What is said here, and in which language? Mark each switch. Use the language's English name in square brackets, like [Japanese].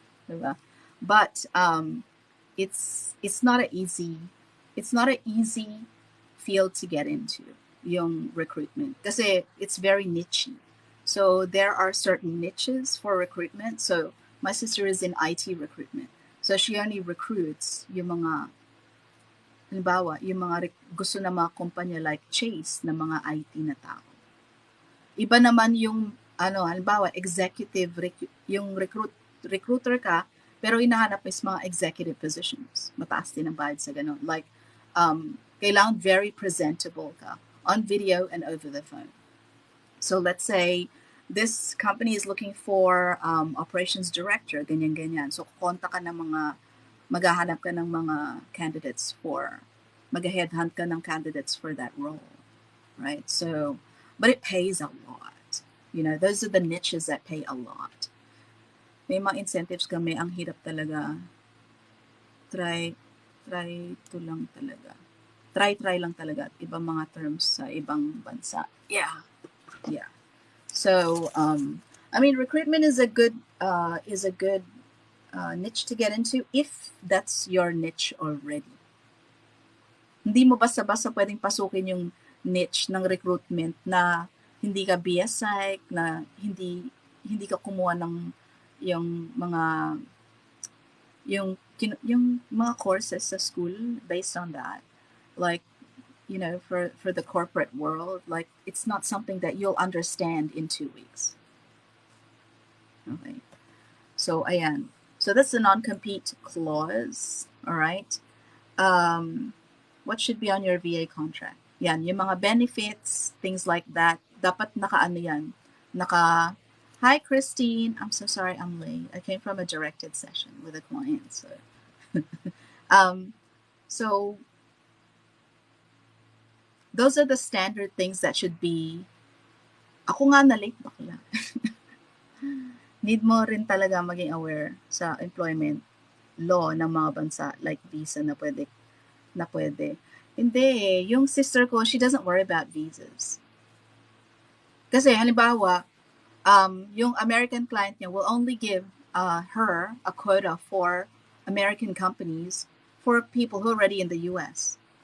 [English] Diba? But it's not an easy field to get into, yung recruitment, kasi it's very niche. So there are certain niches for recruitment. So my sister is in IT recruitment. [Filipino] So she only recruits yung mga, halimbawa, yung mga gusto na mga kumpanya like Chase na mga IT na tao. Iba naman yung, halimbawa, yung recruiter ka, pero hinahanap is mga executive positions. Mataas din ang bayad sa ganun. Like, kailangan very presentable ka [English] on video and over the phone. So let's say this company is looking for operations director, ganyan-ganyan. [Filipino] So kontak ka ng maghahanap ka ng mga candidates mag-headhunt ka ng candidates [English] for that role, right? So, but it pays a lot. Those are the niches that pay a lot. [Filipino] May mga incentives kami, ang hirap talaga. Try lang talaga. Ibang mga terms sa ibang bansa. [English] Yeah. So, recruitment is a good niche to get into if that's your niche already. [Filipino] Hindi mo basta-basta pwedeng pasukin yung niche ng recruitment na hindi ka BS Psych, na hindi ka kumuha ng yung mga yung mga courses sa school based on that. [English] Like, for the corporate world, like it's not something that you'll understand in 2 weeks. Okay. So ayan. So that's the non-compete clause. All right. What should be on your VA contract? [Filipino] Yan, yung mga benefits, things like that. Dapat naka-ano yan. [English] Hi Christine, I'm so sorry I'm late. I came from a directed session with a client. Um, so those are the standard things that should be. [Filipino] Ako nga na late bakla. Need mo rin talaga maging aware sa employment law ng mga bansa like visa na pwede. Hindi eh. [English] Yung sister ko, she doesn't worry about visas. Kasi halimbawa, yung American client niya will only give her a quota for American companies for people who are already in the US.